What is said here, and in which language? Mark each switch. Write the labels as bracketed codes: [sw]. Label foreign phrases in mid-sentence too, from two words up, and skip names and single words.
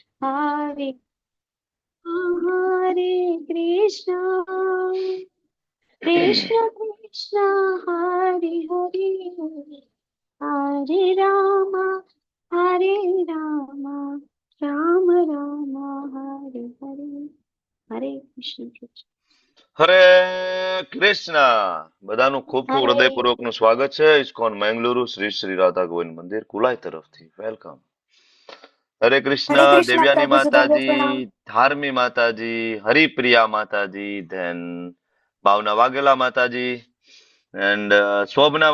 [sa] हरे हरे कृष्ण, कृष्ण कृष्ण, हरे हरे, हरे राम, हरे राम, राम राम, हरे हरे. हरे कृष्ण कृष्ण. [gu] હરે કૃષ્ણ. બધાનું ખૂબ ખૂબ Hare હૃદયપૂર્વક નું સ્વાગત છે ઇસ્કોન મેંગલુરુ શ્રી શ્રી રાધા ગોવિંદ મંદિર કુલાઈ તરફથી. વેલકમ. હરે કૃષ્ણ. હરે કૃષ્ણ દેવ્યાની પ્રભુજી, દંડવત પ્રણામ. માતાજી, ધાર્મી માતાજી, હરિપ્રિયા માતાજી, ધેન ભાવના વાઘેલા માતાજી, એન્ડ શોભના